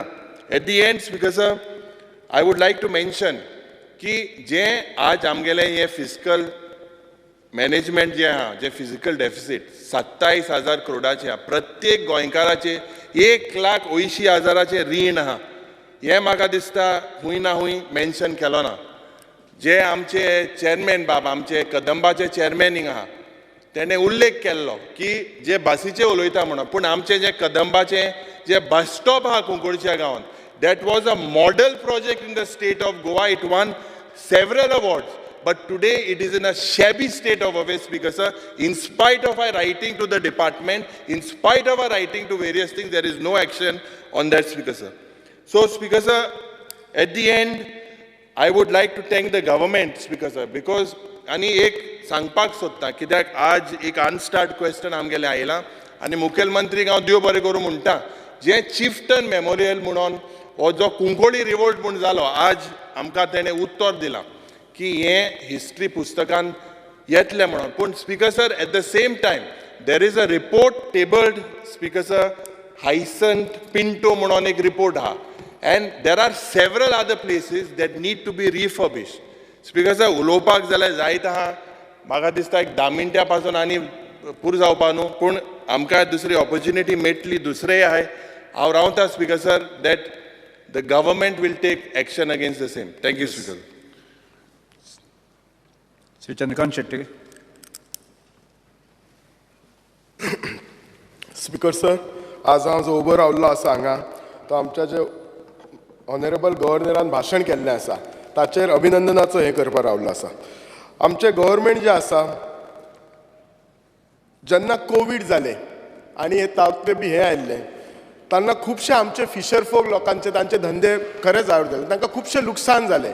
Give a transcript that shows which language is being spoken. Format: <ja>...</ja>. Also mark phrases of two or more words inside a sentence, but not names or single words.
<en>At the end, Speaker sir, I would like to mention</en> <kok>की जे आज आमगेले हे</kok> <en>physical management</en> <kok>जे आहा, जे</kok> <en>physical deficit</en> <kok>27,000 करोडाचे आहा, प्रत्येक गोंयकाराचे 1,80,000 रीण आहा, हे म्हाका दिसता हुंय ना हुंय मेन्शन केलो ना. जे आमचे चेअरमॅन बाब, आमचे कदंबाचे चेअरमॅन हिंगा आहा, तेणे उल्लेख केल्लो की जे बसीचे उलयता म्हणून, पूण आमचे जे कदंबाचे जे बस स्टॉप आहा कुंकोळच्या गांवांत,</kok> <en>that was a model project in the state of Goa. It won several awards, but today it is in a shabby state of affairs, Speaker sir. In spite of our writing to the department, in spite of our writing to various things, there is no action on that, Speaker sir. So, Speaker sir, at the end, I would like to thank the government, Speaker sir, because</en> <kok>आनी एक सांगपाक सोदता कित्याक आज एक</kok> <en>unstarred question</en> <kok>आमगेले आयला आनी मुखेलमंत्रीक हांव देव बरें करूं म्हणटा, जे चिफ्टन मेमोरियल म्हणून हो जो कुंकोळी रिवोल्ट म्हूण जालो, आज आमकां तेणें उत्तर दिलां की हें हिस्ट्री पुस्तकान येतलें म्हणून.</kok> <en>पूण Speaker sir, at the same time there is a report tabled, Speaker sir, Hyacinth Pinto</en> <kok>म्हणून एक रिपोर्ट आहा,</kok> <en>And there are several other places that need to be refurbish.</en> <kok>स्पीकर सर, उलोवपाक जाल्यार जायत आहा, म्हाका दिसता एक 10 मिनटां पासून आनी पुरो जावपा न्हू, पूण आमकां दुसरी ऑपॉर्च्युनिटी मेळटली, दुसरें आहाय. हांव रावता, स्पीकर सर, that</kok> <en>the government will take action against the same. Thank you, Speaker. Sri Chandrakant Shetty.</en> <kok>स्पीकर सर, आज हांव जो उबो रावल्लो आसा हांगा, तो आमच्या जे ऑनरेबल गव्हर्नरान भाशण केल्लें आसा ताचेर अभिनंदनाचो हे करपाक रावल्लो आसा. आमचें गव्हर्मेंट जें आसा, जेन्ना कोवीड जालें आनी हे तावते बी हे आयिल्ले तेन्ना खुबशे आमचे</kok> <en>fisher folk</en> <kok>लोकांचे तांचे धंदे खरेंच आवड जाले, तांकां खुबशे लुकसाण जालें.</kok>